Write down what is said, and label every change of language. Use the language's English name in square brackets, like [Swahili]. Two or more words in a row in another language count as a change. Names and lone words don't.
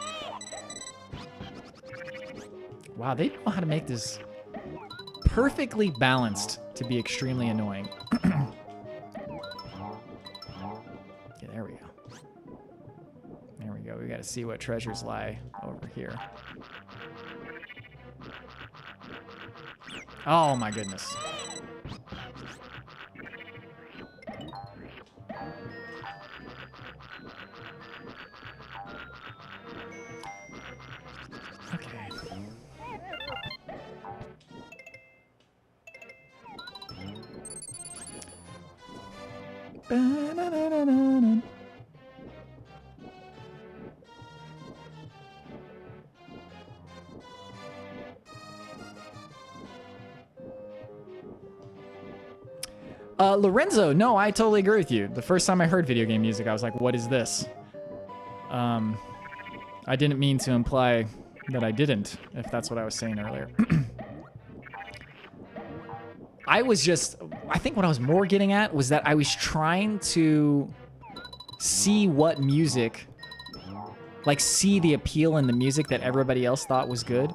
[English] Wow, they know how to make this perfectly balanced to be extremely annoying. Yeah, there we go. There we go. We got to see what treasures lie over here. Oh my goodness. Okay. Ba-na-na-na-na-na. Lorenzo, no, I totally agree with you. The first time I heard video game music, I was like, what is this? I didn't mean to imply that I didn't, if that's what I was saying earlier. I think what I was more getting at was that I was trying to see what music, like see the appeal in the music that everybody else thought was good.